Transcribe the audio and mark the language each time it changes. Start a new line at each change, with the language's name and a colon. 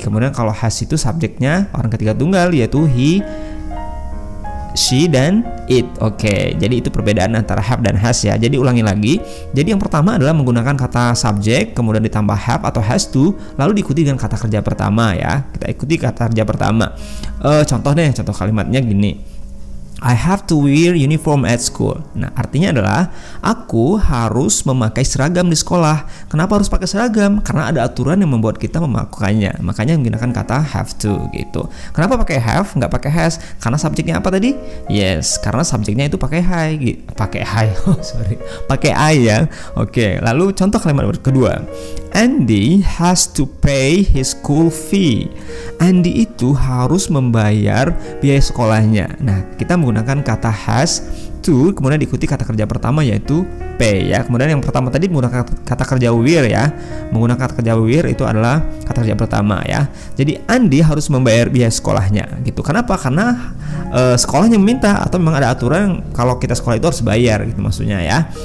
Indonesian: Kemudian kalau has itu subjeknya orang ketiga tunggal, yaitu he, she, dan it. Oke, jadi itu perbedaan antara have dan has ya. Jadi ulangi lagi. Jadi yang pertama adalah menggunakan kata subjek, kemudian ditambah have atau has to, lalu diikuti dengan kata kerja pertama ya. Kita ikuti kata kerja pertama. Contoh kalimatnya gini.
English: I have to wear uniform at school.
Indonesian: Nah, artinya adalah aku harus memakai seragam di sekolah. Kenapa harus pakai seragam? Karena ada aturan yang membuat kita melakukannya. Makanya menggunakan kata have to gitu. Kenapa pakai have, nggak pakai has? Karena subjeknya apa tadi? Yes, karena subjeknya itu pakai pakai I ya. Oke, lalu contoh kalimat kedua.
English: Andy has to pay his school fee.
Indonesian: Andy itu harus membayar biaya sekolahnya. Nah, kita menggunakan kata has to, kemudian diikuti kata kerja pertama yaitu pay ya. Kemudian yang pertama tadi menggunakan kata kerja wear ya. Menggunakan kata kerja wear itu adalah kata kerja pertama ya. Jadi Andy harus membayar biaya sekolahnya gitu. Kenapa? Karena sekolahnya meminta, atau memang ada aturan kalau kita sekolah itu harus bayar gitu maksudnya ya.